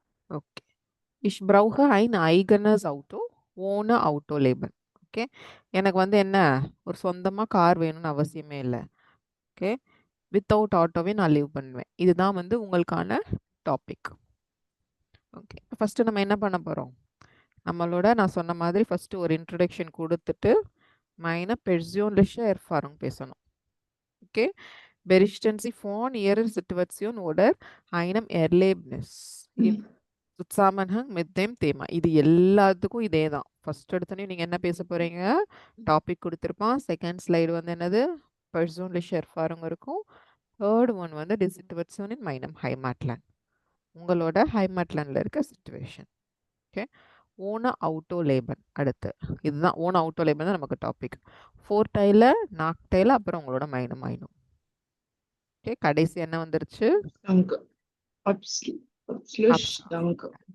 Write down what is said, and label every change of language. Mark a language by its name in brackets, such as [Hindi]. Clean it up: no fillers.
[German] ஓகே, ich brauche ein eigenes Auto ohne Autoleben. [Tamil] Okay, எனக்கு வந்து என்ன, ஒரு சொந்தமாக கார் வேணும்னு அவசியமே இல்லை. ஓகே, வித்தவுட் ஆட்டோவே நான் லீவ் பண்ணுவேன். இதுதான் வந்து உங்களுக்கான டாபிக். ஓகே, ஃபஸ்ட்டு நம்ம என்ன பண்ண போகிறோம்? நம்மளோட நான் சொன்ன மாதிரி ஃபஸ்ட்டு ஒரு இன்ட்ரடக்ஷன் கொடுத்துட்டு [German] meine persönliche Erfahrung [Tamil] பேசணும். [German] ஓகே, berichten Sie von Ihrer Situation oder einem Erlebnis im Zusammenhang mit dem Thema. [Tamil] இது எல்லாத்துக்கும் இதே தான். ஃபர்ஸ்ட் எடுத்தோடனே நீங்கள் என்ன பேச போகிறீங்க? டாபிக் கொடுத்துருப்பான். செகண்ட் ஸ்லைடு வந்து என்னது? [German] persönliche Erfahrung [Tamil] இருக்கும். தேர்ட் ஒன் வந்து [German] die Situation in meinem Heimatland. [Tamil] உங்களோட ஹைமேட்லேண்டில் இருக்க சுச்சுவேஷன். ஓகே, ஓன அவுட்டோ லேபன் அடுத்து. இதுதான் ஓன அவுட்டோ லேபன் தான் நமக்கு டாபிக். ஃபோர்டைல நாக்டைல அப்புறம் உங்களோட மைனும் மைனும். ஓகே, கடைசி என்ன வந்துருச்சு? [German] Danke. Abschluss. Danke.